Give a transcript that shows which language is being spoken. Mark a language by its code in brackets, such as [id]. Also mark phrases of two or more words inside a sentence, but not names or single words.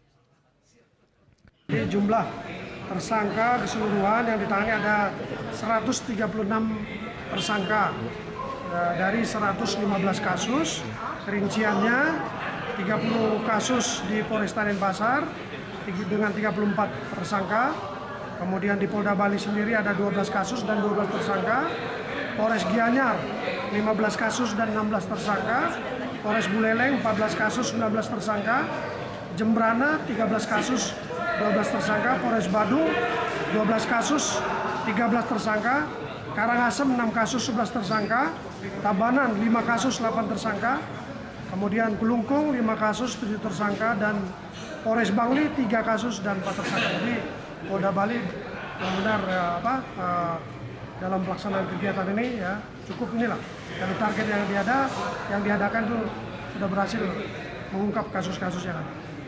[id] Di jumlah tersangka keseluruhan yang ditangani ada 136 tersangka dari 115 kasus. Rinciannya 30 kasus di Polresta Denpasar dengan 34 tersangka. Kemudian di Polda Bali sendiri ada 12 kasus dan 12 tersangka. Polres Gianyar 15 kasus dan 16 tersangka. Polres Buleleng 14 kasus 19 tersangka. Jembrana 13 kasus 12 tersangka. Polres Badung 12 kasus 13 tersangka. Karangasem 6 kasus 11 tersangka. Tabanan 5 kasus 8 tersangka. Kemudian Kelungkung 5 kasus 7 tersangka dan Polres Bangli 3 kasus dan 4 tersangka. Jadi Polda Bali benar-benar dalam pelaksanaan kegiatan ini ya cukup inilah dari target yang diadakan itu sudah berhasil mengungkap kasus-kasus yang ada.